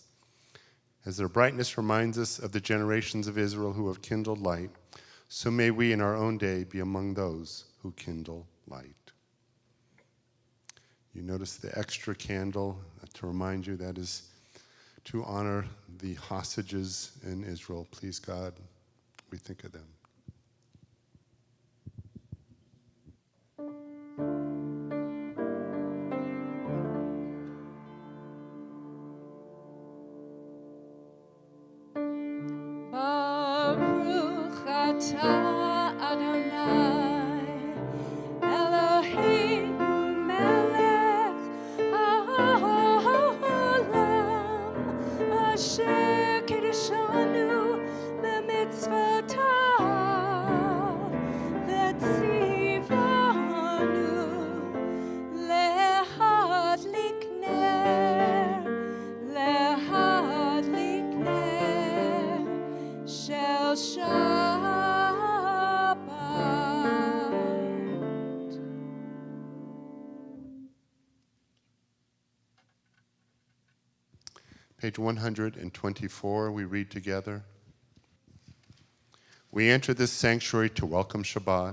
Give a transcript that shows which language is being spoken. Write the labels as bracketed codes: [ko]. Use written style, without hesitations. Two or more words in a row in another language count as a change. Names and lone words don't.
[en] As their brightness reminds us of the generations of Israel who have kindled light, so may we in our own day be among those who kindle light. You notice the extra candle to remind you that is to honor the hostages in Israel. Please, God, we think of them. [he] ברוך אתה אדני, אלהינו מלך העולם, אשר קדשנו במצותיו, וצונו להדליק נר, להדליק נר של שבת. [en] Page 124, we read together. We enter this sanctuary to welcome Shabbat.